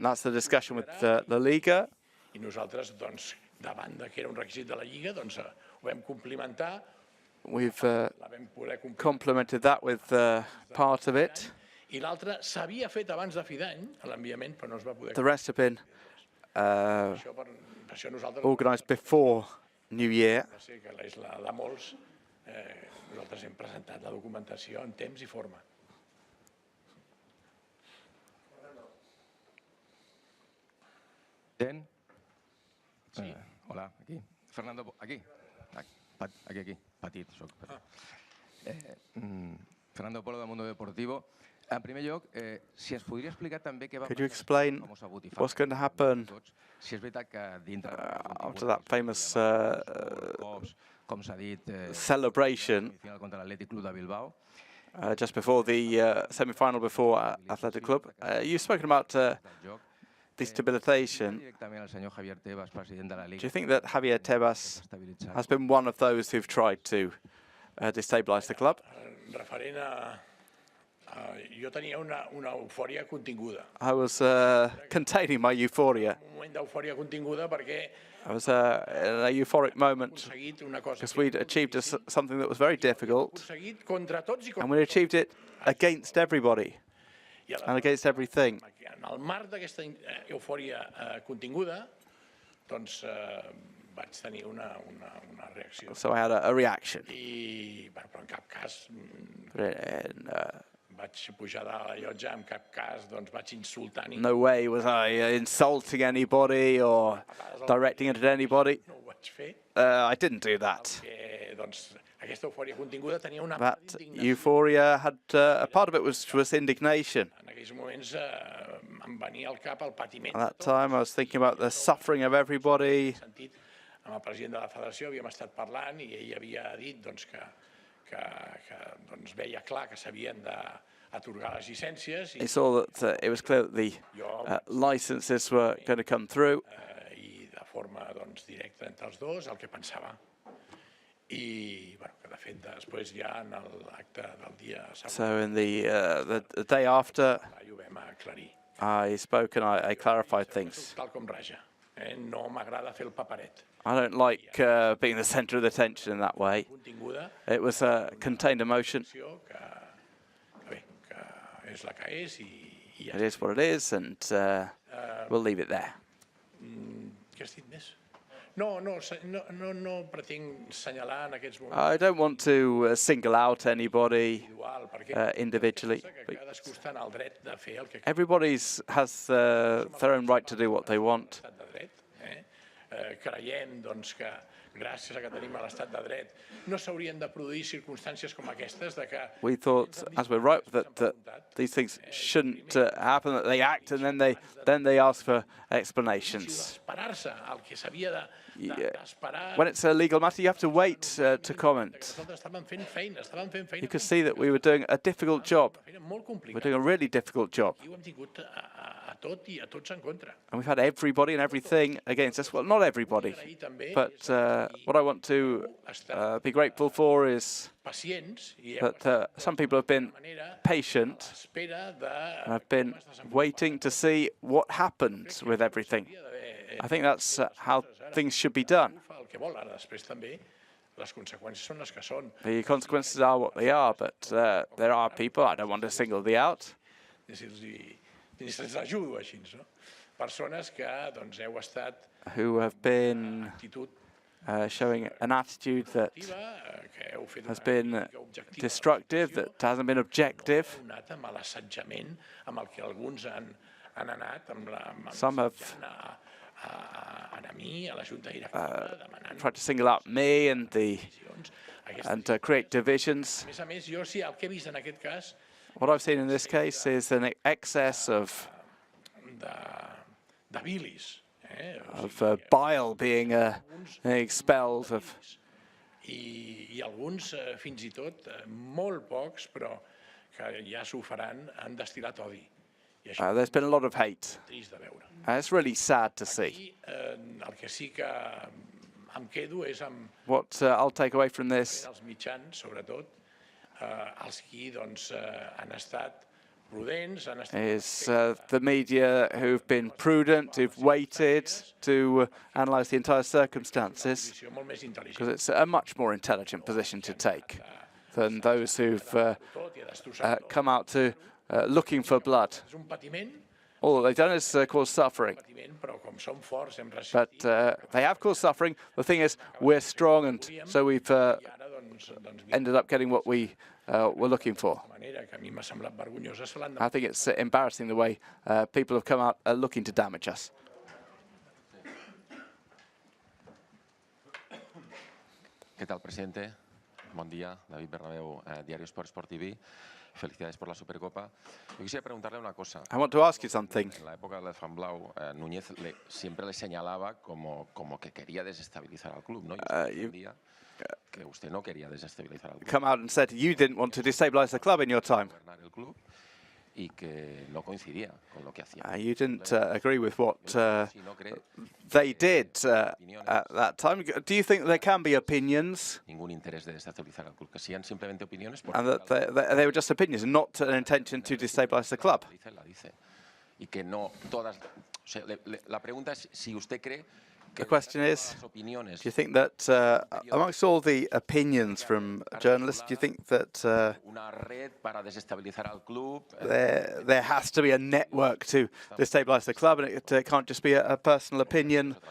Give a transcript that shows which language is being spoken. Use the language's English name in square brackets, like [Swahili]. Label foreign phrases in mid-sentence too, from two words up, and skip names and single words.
[English] That's the discussion with the Liga. We've complemented that with part of it. The rest have been organised before New Year. [Catalan] Hola, aquí. Fernando, aquí, petit, soc petit. Fernando Polo, del Mundo Deportivo. En primer lloc, si ens podria explicar també què va [English] Could you explain what's going to happen after that famous celebration just before the semi-final before Athletic Club? You've spoken about destabilization, [Catalan] Directament al senyor Javier Tebas, president de la Liga. [English] do you think that Javier Tebas has been one of those who've tried to destabilize the club? [Catalan] Referent a... Jo tenia una eufòria continguda. [English] I was containing my euphoria. [Catalan] Un moment d'eufòria continguda perquè [English] I was in a euphoric moment because we'd achieved something that was very difficult, [Catalan] contra tots i [English] and we achieved it against everybody and against everything. [Catalan] En el marc d'aquesta eufòria continguda, doncs vaig tenir una reacció. [English] So I had a reaction. [Catalan] Però en cap cas vaig pujar de la llotja, en cap cas doncs vaig insultar ningú. [English] No way was I insulting anybody or directing it at anybody. [Catalan] No ho vaig fer. [English] I didn't do that. [Catalan] Doncs aquesta eufòria continguda tenia una [English] That [Catalan] part d'indignació. [English] euphoria had a part of it was indignation. [Catalan] En aquells moments em venia al cap el patiment. [English] At that time, I was thinking about the suffering of everybody. [Catalan] Sentit, amb el president de la federació havíem estat parlant i ell havia dit doncs, que doncs, veia clar que s'havien d'atorgar les llicències. [English] He saw that it was clear that the licenses were going to come through. [Catalan] I de forma doncs, directa entre els dos, el que pensava. I bueno, que de fet després ja en l'acte del dia següent [English] So in the day after, [Catalan] ho vam aclarir. [English] I spoke and I clarified things. [Catalan] Tal com raja. No m'agrada fer el paperet. [English] I don't like being the center of the attention in that way. [Catalan] Continguda, [English] It was a contained emotion. [Catalan] que bé, que és la que és i ja [English] It is what it is, and we'll leave it there. [Catalan] Què has dit més? No pretenc assenyalar en aquests moments [English] I don't want to single out anybody [Catalan] individual, perquè [English] individually. [Catalan] que cadascú està en el dret de fer el que [English] Everybody has their own right to do what they want. [Catalan] l'estat de dret. Creiem doncs, que gràcies a que tenim l'estat de dret no s'haurien de produir circumstàncies com aquestes de que [English] We thought, as we're right, that these things shouldn't happen, that they act and then they ask for explanations. [Catalan] esperar-se el que s'havia d'esperar. [English] When it's a legal matter, you have to wait to comment. [Catalan] Nosaltres estàvem fent feina [English] You could see that we were doing a difficult job. [Catalan] molt [English] We're [Catalan] complicada. [English] doing a really difficult job. [Catalan] I ho hem tingut a tot i a tots en contra. [English] And we've had everybody and everything against us. Well, not everybody. But what I want to be grateful for is [Catalan] Pacients i [English] that some people have been patient [Catalan] espera [English] and have been waiting to see what happens with everything. I think that's how things should be done. [Catalan] el que vol. Ara després també les conseqüències són les que són. [English] The consequences are what they are, but there are people, I don't want to single them out, [Catalan] Ni se'ls ajudo així, no? Persones que doncs, heu estat [English] who have been [Catalan] actitud [English] showing an attitude that [Catalan] que heu fet [English] has [Catalan] una [English] been [Catalan] crítica objectiva [English] destructive, that hasn't been objective. [Catalan] heu anat amb l'assetjament amb el que alguns han anat amb [English] Some have [Catalan] a mi, a la Junta Directiva, demanant [English] tried to single out me and [Catalan] decisions. [English] create divisions. [Catalan] A més, jo sí, el que he vist en aquest cas [English] What I've seen in this case is an excess of [Catalan] de bilis. [English] bile being expelled. [Catalan] I alguns, fins i tot, molt pocs, però que ja s'ho faran, han destilat odi. I això [English] There's been a lot of hate. [Catalan] és trist de veure. [English] It's really sad to see. [Catalan] I el que sí que em quedo és amb [English] What I'll take away from this [Catalan] els mitjans, sobretot, els qui doncs, han estat prudents, han estat [English] is the media who've been prudent, who've waited to analyse the entire circumstances, [Catalan] posició molt més intel·ligent. [English] because it's a much more intelligent position to take than those who've [Catalan] Tot i a destrossar tot. [English] come out to looking for blood. [Catalan] És un patiment, [English] All they've done is cause suffering. [Catalan] però com som forts hem resistit. [English] But they have caused suffering. The thing is, we're strong, and so we've [Catalan] I ara doncs [English] ended up getting what we were looking for. [Catalan] de manera que a mi m'ha semblat vergonyosa, se l'han [English] I think it's embarrassing the way people have come out looking to damage us. [Spanish] ¿Qué tal, presidente? Buen día, David Bernabeu, Diario Sport TV. Felicidades por la Supercopa. Yo quisiera preguntarle una cosa. [English] I want to ask you something. [Spanish] En la época del Fan Blau, Núñez siempre le señalaba como que quería desestabilizar al club, ¿no? Y usted defendía que usted no quería desestabilizar al club. [English] Come out and said you didn't want to destabilize the club in your time. [Spanish] Gobernar el club. y que no coincidía con lo que hacían. [English] You didn't agree with what they did at that time. Do you think there can be opinions? [Spanish] Ningún interés de desestabilizar al club, que sean simplemente opiniones. [English] And that they were just opinions, and not an intention to destabilize the club. [Spanish] Y que no todas. O sea, la pregunta es si usted cree. [English] The question is, do you think that amongst all the opinions from journalists, do you think that there has to be a network to destabilize the club, and it can't just be a personal opinion?